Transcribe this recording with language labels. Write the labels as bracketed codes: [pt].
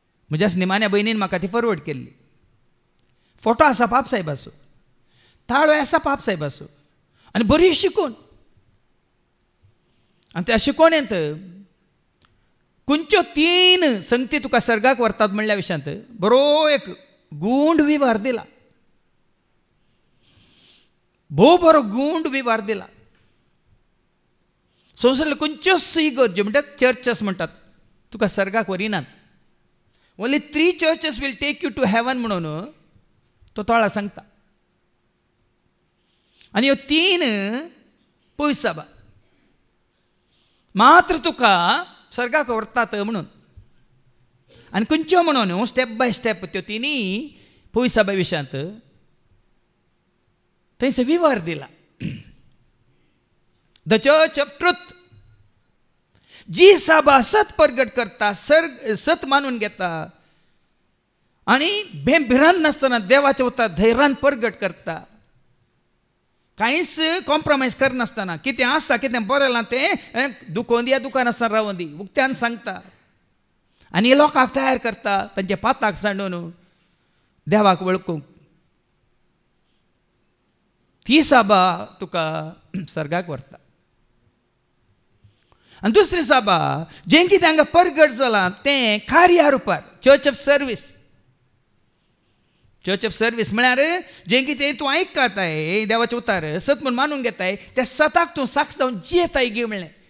[gom] म्हज्या निमाण्या भयणीन म्हाका ती फॉरवर्ड केल्ली. फोटो आसा पाप साहेबाचो, ताळो आसा पाप साहेबाचो, आनी बरी शिकून. आनी त्या शिकोवणेंत खंयच्यो 3 संगती तुका सर्गाक व्हरतात म्हणल्या विशयांत बरो एक गूंड विवार दिला. भोव बरो गूंड विवार दिला. संवसारांतल्यो खंयच्योच इगर्ज्यो म्हणटात चर्चस म्हणटात तुका सर्गाक व्हरिनात. [en] only 3 churches will take you to heaven [gom] म्हणून तो तोळा सांगता. आनी ह्यो 3 पयस सभा मात्र तुका सर्गाक व्हरतात म्हणून. आनी खंयच्यो म्हणून स्टेप बाय स्टेप त्यो 3 पयस सभा विशयांत थंयसर विवार दिला. द चर्च ऑफ ट्रुथ, जी सभा सत प्रगट करता, सत मानून घेता आनी बेभिरांत नासतना देवाच्या उतर धैर्यान प्रगट करता, कांयच कॉम्प्रोमायज करनासतना कितें आसा कितें बरयलां तें दुखोवन दिया, दुकान आसतना रावोवन दी, उक्त्यान सांगता आनी लोकांक तयार करता तांचे पाताक सांडून देवाक वळखूंक. ती सभा तुका सर्गाक व्हरता. आनी दुसरी सभा जें कितें हांगा प्रगट जालां तें कार्या रुपार church of service. Church of service म्हळ्यार जें कितें तूं आयकताय देवाचे उतार सत म्हूण मानून घेताय त्या सताक तूं साक्ष जावन जियेताय गे म्हणलें.